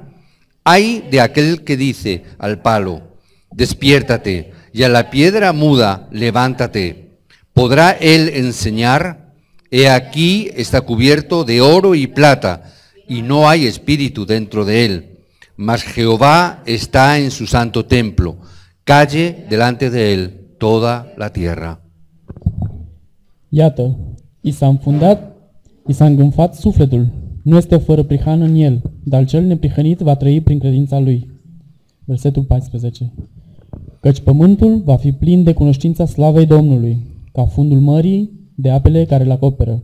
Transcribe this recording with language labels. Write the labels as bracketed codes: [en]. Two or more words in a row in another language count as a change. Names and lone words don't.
[es] Ay de aquel que dice al palo: despiértate, y a la piedra muda, levántate. ¿Podrá él enseñar? He aquí está cubierto de oro y plata, y no hay espíritu dentro de él. Mas Jehová está en su santo templo. Calle delante de él toda la tierra. [ro] Iată, i s-a înfundat, i s-a îngânfat sufletul. Nu este fără prihană în el, dar cel neprihănit va trăi prin credința lui. Versetul 14. Căci pământul va fi plin de cunoștința slavei Domnului, ca fundul mării de apele care îl acoperă.